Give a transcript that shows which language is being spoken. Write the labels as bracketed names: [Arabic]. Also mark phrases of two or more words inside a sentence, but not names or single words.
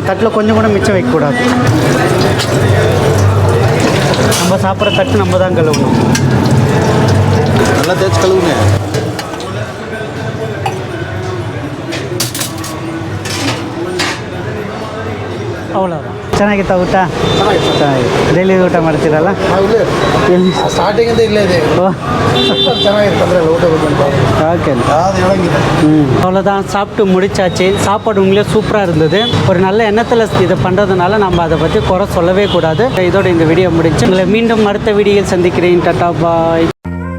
[Tamil] தட்டில் கொஞ்சம் கூட மிச்சம் வைக்கக்கூடாது. நம்ம சாப்பிட்ற தட்டு நம்ம தான் கழுவணும். நல்லா தேய்ச்சி கழுவுங்க. அவ்வளோதான். [Kannada] ಚೆನ್ನಾಗಿತ್ತ ಊಟ ಚೆನ್ನಾಗಿದೆ ಡೈಲಿ ಊಟ ಮಾಡ್ತೀರಲ್ಲ ಇಲ್ಲ ಎಲ್ಲಿ ಸ್ಟಾರ್ಟಿಂಗಿಂದ ಇಲ್ಲೇ ಇದೆ ஓ ಚೆನ್ನಾಗಿರುತ್ತೆ ಅಂದರೆ ಊಟ ಬಗ್ಗೆ [Tamil] ஓகே [Kannada] ಅದು ಹೇಳಂಗಿಲ್ಲ [Tamil] அவ்வளோதான் சாப்பிட்டு முடிச்சாச்சு சாப்பாடு உங்களே சூப்பராக இருந்தது ஒரு நல்ல எண்ணத்தில் இதை பண்ணுறதுனால நம்ம அதை பற்றி குறை சொல்லவே கூடாது இதோட இந்த வீடியோ முடிச்சு உங்களை மீண்டும் அடுத்த வீடியோவில் சந்திக்கிறேன் டாடா பாய்